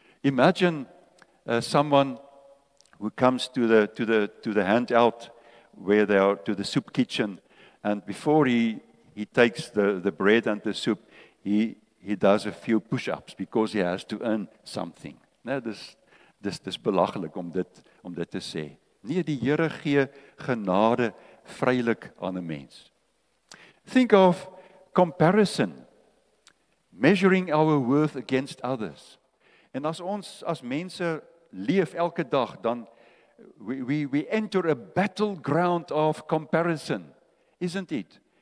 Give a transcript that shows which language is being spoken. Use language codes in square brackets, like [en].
[en] Imagine someone who comes to the handout where they are, to the soup kitchen, and before he takes the bread and the soup, he does a few push-ups because he has to earn something. [af] Nou, dis belaglik om dit te sê. Nee, die Here gee genade vrylik aan 'n mens. [en] Think of comparison, measuring our worth against others. [af] En as ons as mense leef elke dag, dan [en] we enter a battleground of comparison, isn't it?